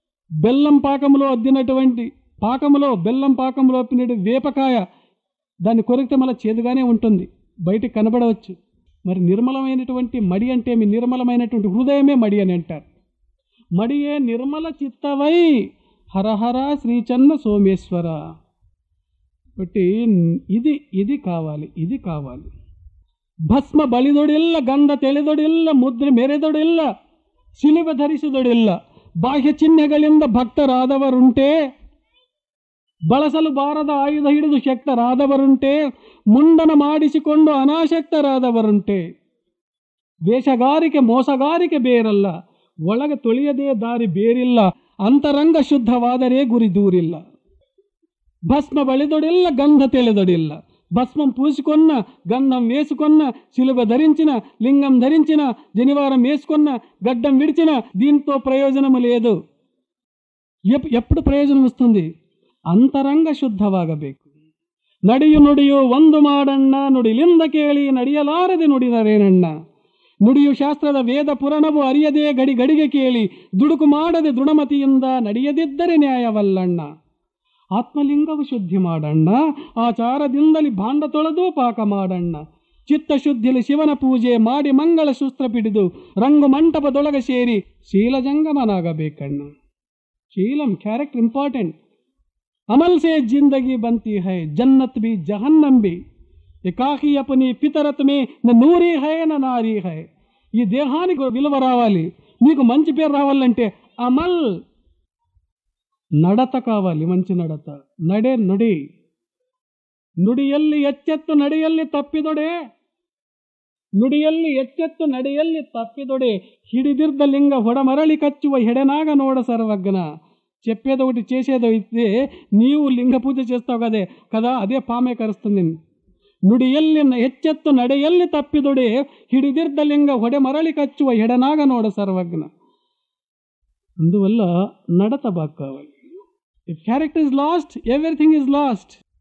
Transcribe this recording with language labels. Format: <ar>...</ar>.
<te>బెల్లం పాకంలో అద్దినటువంటి పాకంలో, బెల్లం పాకంలో అప్పినటువంటి వేపకాయ, దాన్ని కొరికితే మళ్ళీ చేదుగానే ఉంటుంది, బయటికి కనబడవచ్చు. మరి నిర్మలమైనటువంటి మడి అంటే మీ నిర్మలమైనటువంటి హృదయమే మడి అని అంటారు.</te> <kn>మడియే నిర్మల చిత్తవై హరహర శ్రీచన్న సోమేశ్వర.</kn> <te>బట్టి ఇది కావాలి, ఇది కావాలి.</te> <kn>ಭಸ್ಮ ಬಳಿದೊಡಿಲ್ಲ, ಗಂಧ ತೆಳೆದೊಡಿಲ್ಲ, ಮುದ್ರೆ ಮೆರೆದೊಡಿಲ್ಲ, ಶಿಲುಬೆ ಧರಿಸಿದೊಡಿಲ್ಲ. ಬಾಹ್ಯ ಚಿಹ್ನೆಗಳಿಂದ ಭಕ್ತರಾದವರುಂಟೆ, ಬಳಸಲು ಬಾರದ ಆಯುಧ ಹಿಡಿದು ಶಕ್ತರಾದವರುಂಟೆ, ಮುಂಡನ ಮಾಡಿಸಿಕೊಂಡು ಅನಾಸಕ್ತರಾದವರುಂಟೆ. ವೇಷಗಾರಿಕೆ ಮೋಸಗಾರಿಕೆ ಬೇರಲ್ಲ, ಒಳಗೆ ತೊಳೆಯದೇ ದಾರಿ ಬೇರಿಲ್ಲ, ಅಂತರಂಗ ಶುದ್ಧವಾದರೆ ಗುರಿ ದೂರಿಲ್ಲ. భస్మ బలిదొడిల్ల, గంధ తెలదొడిల్ల.</kn> <te>భస్మం పూసుకొన్న, గంధం వేసుకొన్న, శిలుబ ధరించిన, లింగం ధరించిన, జనివారం వేసుకొన్న, గడ్డం విడిచిన, దీంతో ప్రయోజనము లేదు. ఎప్పుడు ప్రయోజనం వస్తుంది?</te> <kn>ಅಂತರಂಗ ಶುದ್ಧವಾಗಬೇಕು. ನಡೆಯು ನುಡಿಯು ಒಂದು ಮಾಡಣ್ಣ, ನುಡಿಲಿಂದ ಕೇಳಿ ನಡೆಯಲಾರದೆ ನುಡಿದರೇನಣ್ಣ. ನುಡಿಯು ಶಾಸ್ತ್ರದ ವೇದ ಪುರಾಣವು ಅರಿಯದೇ ಗಡಿ ಗಡಿಗೆ ಕೇಳಿ, ದುಡುಕು ಮಾಡದೆ ದೃಢಮತಿಯಿಂದ ನಡೆಯದಿದ್ದರೆ ನ್ಯಾಯವಲ್ಲಣ್ಣ. ಆತ್ಮಲಿಂಗವು ಶುದ್ಧಿ ಮಾಡಣ್ಣ, ಆಚಾರದಿಂದಲಿ ಭಾಂಡ ತೊಳೆದು ಪಾಕ ಮಾಡಣ್ಣ. ಚಿತ್ತಶುದ್ಧಿಲಿ ಶಿವನ ಪೂಜೆ ಮಾಡಿ ಮಂಗಳ ಶೂಸ್ತ್ರ ಪಿಡಿದು ರಂಗು ಮಂಟಪದೊಳಗೆ ಸೇರಿ ಶೀಲಜಂಗಮನಾಗಬೇಕಣ್ಣ.</kn> <en>ಶೀಲಂ, character important.</en> <hi>अमल से जिंदगी बनती है, जन्नत भी जहन्नम भी. एकाकी अपनी फितरत में न नूरी है न नारी है.</hi> <te>ఈ దేహానికి విలువ రావాలి, మీకు మంచి పేరు రావాలంటే అమల్, నడత కావాలి. మంచి నడత, నడే ನುಡಿ.</te> <kn>ನುಡಿಯಲ್ಲಿ ಎಚ್ಚೆತ್ತು ನಡೆಯಲ್ಲಿ ತಪ್ಪಿದೊಡೆ, ನುಡಿಯಲ್ಲಿ ಎಚ್ಚೆತ್ತು ನಡೆಯಲ್ಲಿ ತಪ್ಪಿದೊಡೆ. ಹಿಡಿದಿರ್ದ ಲಿಂಗ ಹೊಡಮರಳಿ ಕಚ್ಚುವ ಹೆಡೆನಾಗ ನೋಡ ಸರ್ವಜ್ಞ.</kn> <te>చెప్పేది ఒకటి చేసేది అయితే నీవు లింగ పూజ చేస్తావు కదా, అదే పామే కరుస్తుంది.</te> <kn>నుడియల్లి ఎచ్చెత్తు ನಡೆಯಲ್ಲಿ తప్పిదొడే, ಹಿಡಿದಿರ್ದ లింగ ಹೊಡೆ మరలి కచ్చువ ఎడనాగ నోడ సర్వజ్ఞ.</kn> <te>అందువల్ల నడత బాగా కావాలి.</te> <en>If character is lost, everything is lost.</en>